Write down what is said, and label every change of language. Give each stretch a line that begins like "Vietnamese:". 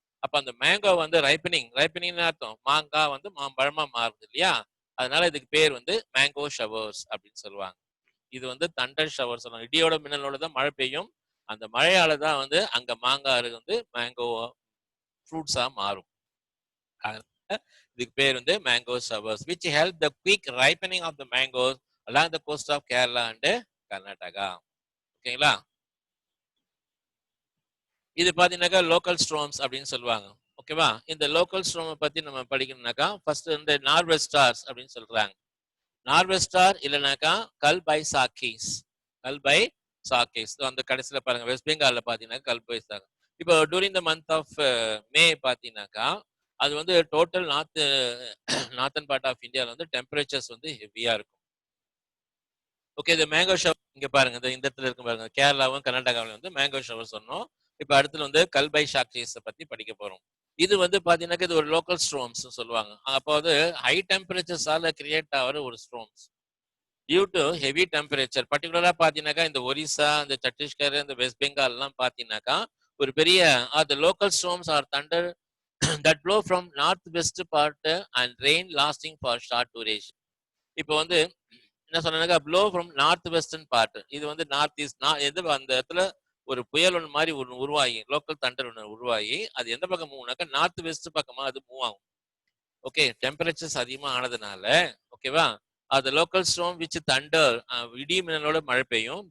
Tamil: அப்ப அந்த மேங்கோ வந்து ரைப்பனிங் அர்த்தம் மாங்காய் வந்து மாம்பழமா மாறுது இல்லையா, அதனால இதுக்கு பேர் வந்து மேங்கோ ஷவர்ஸ் அப்படின்னு சொல்லுவாங்க. இது வந்து தண்டர் ஷவர் சொல்லுவாங்க. இடியோட மின்னலோட தான் மழை பெய்யும். அந்த மழையால தான் வந்து அங்க மாங்காய் வந்து மேங்கோ ஃப்ரூட்ஸா மாறும். அதனால இதுக்கு பேர் வந்து mango showers
English: which help the quick ripening of the mangoes along the coast of Kerala and Karnataka.
Tamil: ஓகேங்களா? இது பாத்தீங்கன்னாக்கா லோக்கல் ஸ்ட்ரோம்ஸ் அப்படின்னு சொல்லுவாங்க. ஓகேவா? இந்த லோக்கல் ஸ்ட்ரோமை பத்தி நம்ம படிக்கணும்னாக்கா ஃபர்ஸ்ட் இந்த நார்வெஸ்டார்ஸ் அப்படின்னு சொல்றாங்க. நார்வெஸ்டார் இல்லைனாக்கா கல் பை சாக்கீஸ். கல் பை சாக்கீஸ் அந்த கடைசியில் பாருங்க, வெஸ்ட் பெங்கால்ல பாத்தீங்கன்னா கல் பை சாக். இப்போ டூரிங் த மந்த் ஆஃப் மே பாத்தீங்கன்னாக்கா அது வந்து டோட்டல் நார்த்தன் பார்ட் ஆஃப் இந்தியாவில் வந்து டெம்பரேச்சர்ஸ் வந்து ஹெவியா இருக்கும். ஓகே, இந்த மேங்கோ ஷவர் இங்க பாருங்க, இந்த இடத்துல இருக்கு பாருங்க, கேரளாவும் கர்நாடகாவிலும் வந்து மேங்கோ ஷவர் சொன்னோம். இப்ப அடுத்துல வந்து கல்பை ஷாக்கீஸ் பத்தி படிக்க போறோம். இது வந்து பாத்தீங்கன்னா இது ஒரு லோக்கல் ஸ்ட்ரோம்ஸ் சொல்லுவாங்க. அப்போ வந்து ஹை டெம்பரேச்சர்ஸால கிரியேட் ஆகிற ஒரு ஸ்ட்ரோம்ஸ்
English: Due to heavy temperature.
Tamil: பர்டிகுலரா பாத்தீங்கன்னாக்கா இந்த ஒரிசா, இந்த சத்தீஸ்கர், இந்த வெஸ்ட் பெங்கால் எல்லாம் பாத்தீங்கன்னாக்கா ஒரு பெரிய
English: the local storms are thunder that blow from northwest part and rain lasting for short duration.
Tamil: இப்போ வந்து என்ன சொன்னாக்கா flow from north western part, இது வந்து நார்த் ஈஸ்ட் எது அந்த இடத்துல ஒரு புயல் ஒன்று மாதிரி ஒன்று உருவாகி லோக்கல் தண்டர் ஒன்று உருவாகி அது எந்த பக்கம் மூவ்னாக்கா நார்த் வெஸ்ட் பக்கமா அது மூவ் ஆகும். ஓகே, டெம்பரேச்சர்ஸ் அதிகமாக ஆனதுனால ஓகேவா, அது லோக்கல் ஸ்டோம் விச் தண்டர் இடி மின்னலோட மழை பெய்யும்.